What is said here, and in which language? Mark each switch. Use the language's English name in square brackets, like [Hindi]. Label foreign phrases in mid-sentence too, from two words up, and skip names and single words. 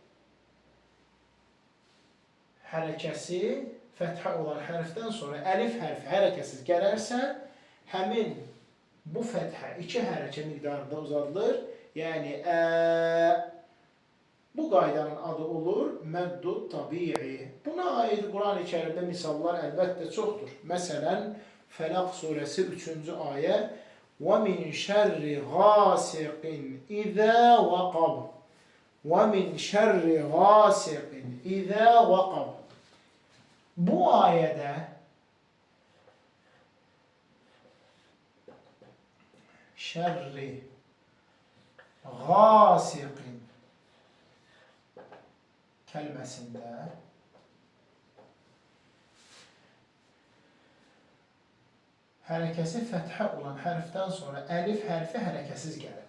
[Azerbaijani] Hərəkəsi fəthə olan hərfdən sonra əlif hərfi hərəkəsiz gələrsə, həmin bu fəthə iki hərəkə miqdarında uzadılır. Yəni bu qaydanın adı olur [Arabic] مد طبيعي. [Azerbaijani] Buna aid Quran-ı Kərimdə misallar əlbəttə çoxdur. Məsələn, Fələq surəsi 3-cü ayə [Arabic] وَمِنْ شَرِّ غَاسِقٍ إِذَا وَقَبْ وَمِنْ شَرِّ غَاسِقٍ إِذَا وَقَبْ. [Azerbaijani] Bu ayədə [Arabic] شر غاسق [Azerbaijani] kəlməsində hərəkəsi fəthə olan hərfdən sonra əlif hərfi hərəkəsiz gəlib.